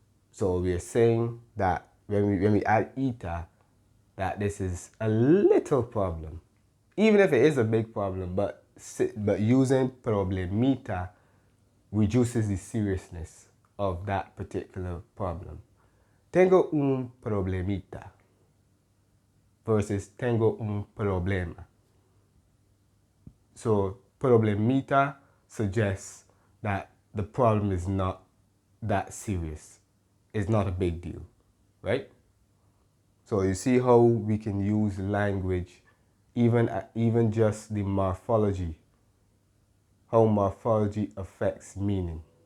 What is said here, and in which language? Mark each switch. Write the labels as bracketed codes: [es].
[en] So we are saying that when we add ita, that this is a little problem, even if it is a big problem, but using problemita reduces the seriousness of that particular problem. [es] Tengo un problemita versus tengo un problema. [en] So problemita suggests that the problem is not that serious. It's not a big deal, right? So you see how we can use language, even just the morphology, how morphology affects meaning.